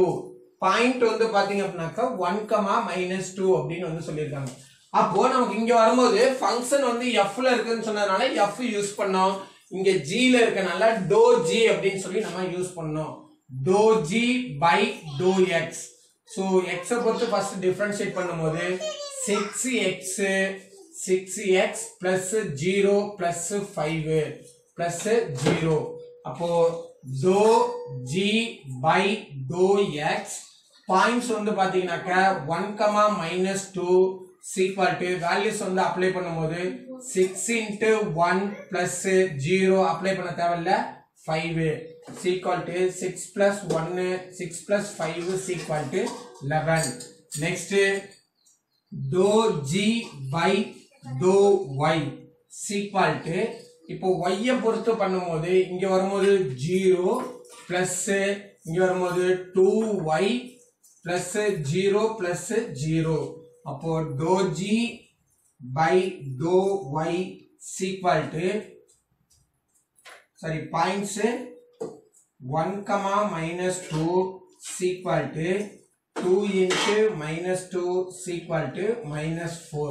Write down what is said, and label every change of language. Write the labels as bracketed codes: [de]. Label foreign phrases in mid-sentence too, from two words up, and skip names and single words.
[ta] பாயிண்ட் வந்து பாத்தீங்க அப்படினாக்க 1, -2 அப்படின்னு வந்து சொல்லிருக்காங்க. அப்போ நமக்கு இங்க வரும்போது ஃபங்க்ஷன் வந்து f ல இருக்குன்னு சொன்னதனால f யூஸ் பண்ணோம். இங்க g ல இருக்கனால [en] dou g [ta] அப்படின்னு சொல்லி நம்ம யூஸ் பண்ணோம். [en] dou g by dou x. சோ x பொறுத்து first differentiate பண்ணும்போது 6x plus 0 plus 5 plus 0. அப்போ dou g by dou x பாயிண்ட்ஸ் [ta] வந்து பாத்தீங்கன்னாக்க [en] 1, -2 equal to values [ta] வந்து அப்ளை பண்ணும்போது [en] 6 into 1 plus 0 [ta] அப்ளை பண்ண தேவையில்ல [en] 5 equal to 6 plus 1 6 plus 5 is equal to 11. Next dou g by dou y equal to [ta] இப்போ y பொறுத்து பண்ணும்போது இங்க வரும்போது [en] 0 plus [ta] இங்க வரும்போது [en] 2y plus 0 plus 0. அப்போ dou g by dou y equal to sorry points 1, -2 equal to 2 into -2 equal to -4.